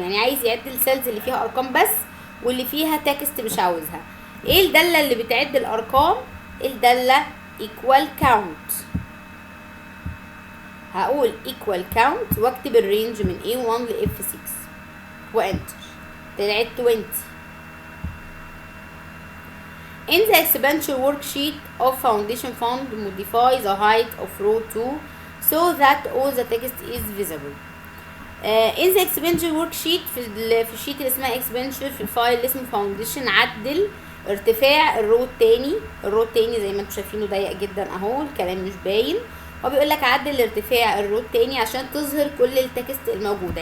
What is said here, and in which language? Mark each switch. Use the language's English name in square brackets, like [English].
[Arabic] يعني عايز يعد السيلز اللي فيها ارقام بس، واللي فيها تكست مش عاوزها. ايه الدالة اللي بتعد الارقام؟ الدالة equal count. هقول equal count واكتب الرينج من A1 ل F6 وانتر. طلعت 20. [English] In the expenditure worksheet of foundation fund, modify the height of row 2 so that all the text is visible. [Arabic] In the expenditure worksheet، في الشيت اللي اسمها expenditure، في الفايل اللي اسمه foundation، عدل ارتفاع الرو التاني. الرو التاني زي ما انتم شايفينه ضيق جدا اهو، الكلام مش باين. هو بيقول لك عدل ارتفاع الرو التاني عشان تظهر كل التكست الموجوده.